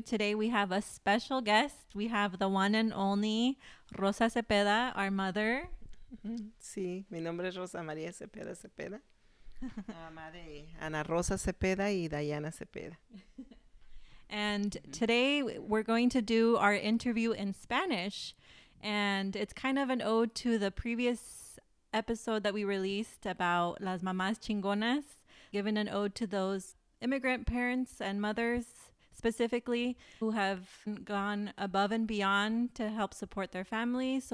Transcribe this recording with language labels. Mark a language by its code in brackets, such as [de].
[en] Today we have a special guest. We have the one and only Rosa Cepeda, our mother. [es] Sí, mi nombre es Rosa María Cepeda Cepeda, mamá de Ana Rosa Cepeda y Dayana Cepeda. [en] And today we're going to do our interview in Spanish. And it's kind of an ode to the previous episode that we released about Las Mamás Chingonas, giving an ode to those immigrant parents and mothers specifically who have gone above and beyond to help support their families.